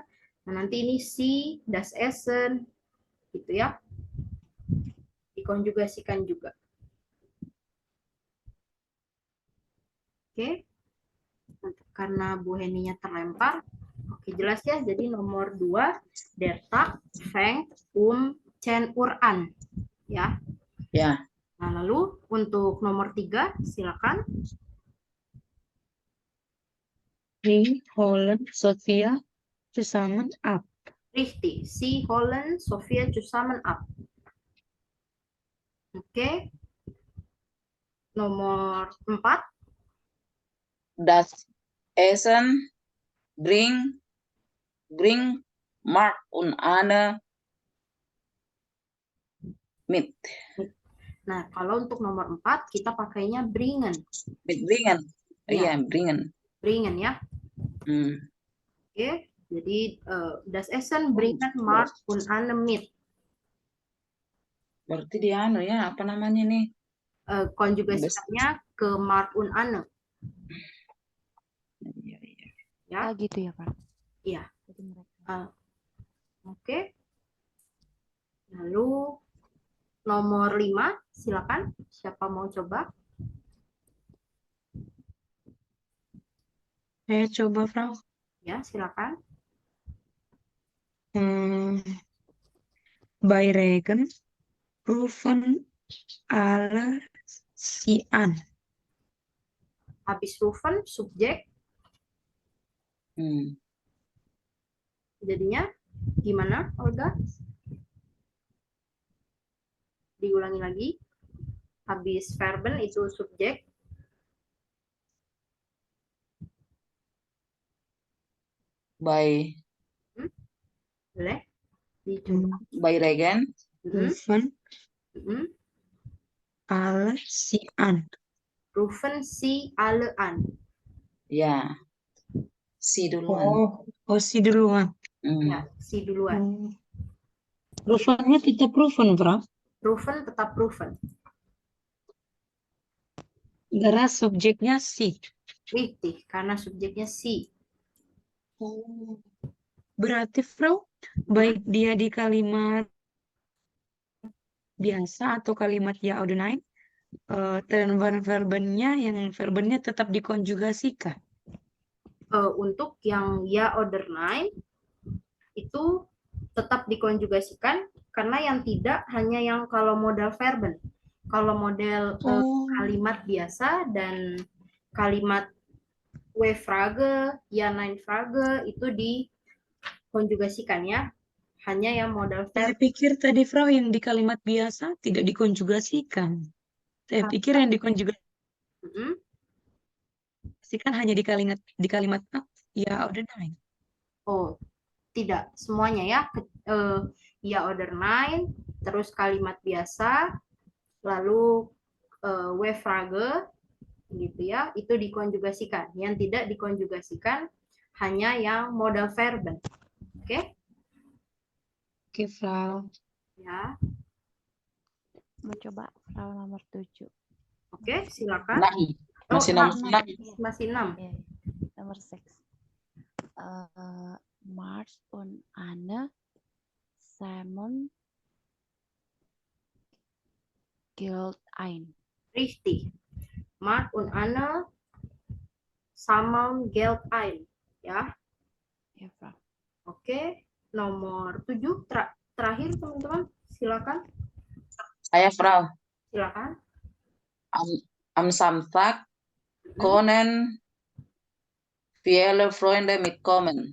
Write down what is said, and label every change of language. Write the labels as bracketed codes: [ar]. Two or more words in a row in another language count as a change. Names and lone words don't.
[id] Nah, nanti ini si, [de] das Essen, [id] gitu ya. Dikonjugasikan juga. Oke. Karena Bu Heninya terlempar. Oke, jelas ya. Jadi nomor 2, [de] der Tag fängt 10 Uhr an. [id] Ya. Ya. Nah, lalu untuk nomor 3, silakan. [de] Sie holen Sophia zusammen ab. Richtig. Sie holen Sophia zusammen ab. [id] Oke. Nomor 4. [de] Das Essen bring Mark und Anne mit. [id] Nah, kalau untuk nomor 4, kita pakainya bringen. Bringen. Iya. Iya, bringen. Bringen ya. Oke. Jadi, [de] das Essen bringen Mark und Anne mit. [id] Berarti dia ya, apa namanya nih? Konjugasinya ke [de] Mark und Anne. [id] Ya. Gitu ya, Pak? Iya. Oke. Lalu nomor 5, silakan. Siapa mau coba? Saya coba, Frau. Ya, silakan. [de] Bei Regen rufen alle sie an. [id] Habis rufen, subjek. Jadinya gimana, Olga? Diulangi lagi. Habis verben itu subjek. [de] By [id] Boleh? Dicoba. [de] By Regen. Rufen alle sie an. Rufen sie alle an. [id] Ya. Si duluan. Oh, si duluan. Ya, si duluan. Rufennya tetap rufen, Frau. Rufen tetap rufen. Karena subjeknya si. Richtig, karena subjeknya si. Oh. Berarti, Frau, baik dia di kalimat biasa atau kalimat [de] ya oder nein, [id] verbennya yang verbennya tetap dikonjugasikan. Untuk yang [de] ya oder nein [id] itu tetap dikonjugasikan, karena yang tidak hanya yang kalau [de] modal verben. [id] Kalau model kalimat biasa dan kalimat [de] we-Frage, ja Nein-Frage [id] itu dikonjugasikan ya. Hanya yang modal Saya verben. pikir tadi, Frau, yang di kalimat biasa tidak dikonjugasikan. Saya pikir yang dikonjugasikan hanya di kalimat [de] ya oder nein. [id] Oh, tidak semuanya ya. [de] Ya oder nein, [id] terus kalimat biasa, lalu we-Frage gitu ya, itu dikonjugasikan. Yang tidak dikonjugasikan hanya yang [de] modal verben. [id] Oke? Oke, Frau. Ya. Mau coba Frau nomor 7. Oke, silakan. Masih Oh, 6. Masih 6. Yeah. Nomor 6. [de] Mars und Anne Simon gilt ein. Richtig. Mart und Anne sammeln Geld ein. [id] Ya. Ya, Frau. Oke. Nomor 7 terakhir teman-teman. Silakan. Saya, Frau. Silakan. [de] Am Samstag können viele Freunde mitkommen.